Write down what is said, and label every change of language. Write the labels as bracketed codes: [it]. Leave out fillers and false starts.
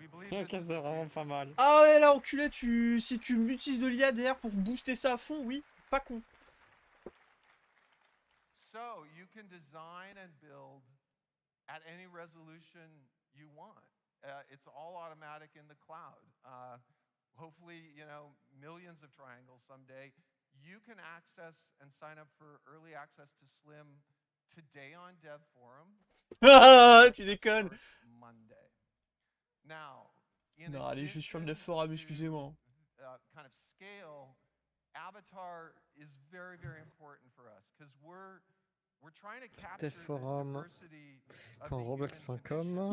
[fr] Ok, c'est vraiment pas mal. Ah ouais là enculé, si tu m'utilises de l'IA derrière pour booster ça à fond, oui, pas con. [en] So you can design and build at any resolution you want. It's all automatic in the cloud. Hopefully, you know, millions of triangles someday. You can access and sign up for early access to SLIM today on Dev Forum. [fr] Ah, tu déconnes. [en] Monday. Now, [fr] non, allez, je suis sur le Dev Forum, excusez-moi. [en] Kind of scale, Avatar is very, very important for us because we're trying to capture the diversity of the human condition.